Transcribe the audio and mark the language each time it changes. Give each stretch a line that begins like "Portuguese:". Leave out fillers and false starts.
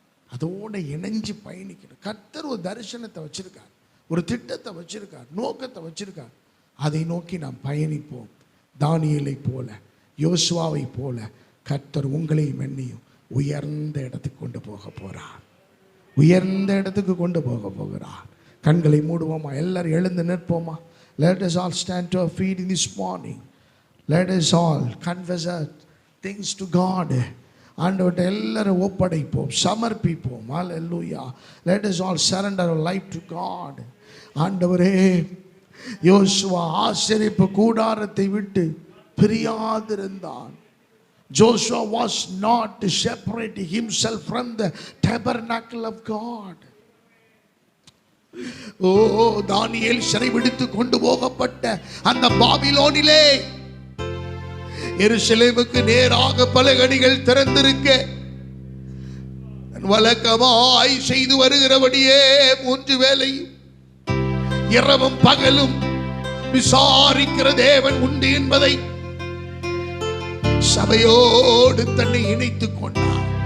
Tamil: அதோட இணைஞ்சு பயணிக்கணும். கர்த்தர் ஒரு தரிசனத்தை வச்சிருக்கார், ஒரு திட்டத்தை வச்சிருக்கார், நோக்கத்தை வச்சிருக்கார். அதை நோக்கி நாம் பயணிப்போம். தானியேலை போல, யோசுவாவை போல கர்த்தர் உங்களையும் என்னையும் உயர்ந்த இடத்துக்கு கொண்டு போக போறார். உயர்ந்த இடத்துக்கு கொண்டு போக போகிறார். கண்களை மூடுவோமா? எல்லாரும் எழுந்து நிற்போமா?
English: Let us all stand to our feet in this morning. Let us all confess our things to God.
Tamil: ஆண்டவர்கிட்ட எல்லாரும் ஒப்படைப்போம், சமர்ப்பிப்போம். ஹல்லேலூயா.
English: Let us all surrender our life to God.
Tamil: ஆண்டவரே, யோசுவா ஆசரிப்பு கூடாரத்தை விட்டு பிரியாதிருந்தான்.
English: Joshua was not separating himself from the tabernacle of God.
Tamil: ஓ, தானியேல் சிறைபிடித்து கொண்டு போகப்பட்ட அந்த பாபிலோனிலே எருசலேமுக்கு நேராக பலகணிகள் திறந்திருக்க வழக்கமாய் செய்து வருகிறபடியே 3 வேளை இரவும் பகலும் விசாரிக்கிற தேவன் உண்டு என்பதை சபையோடு தன்னை இணைத்துக் கொண்டார்.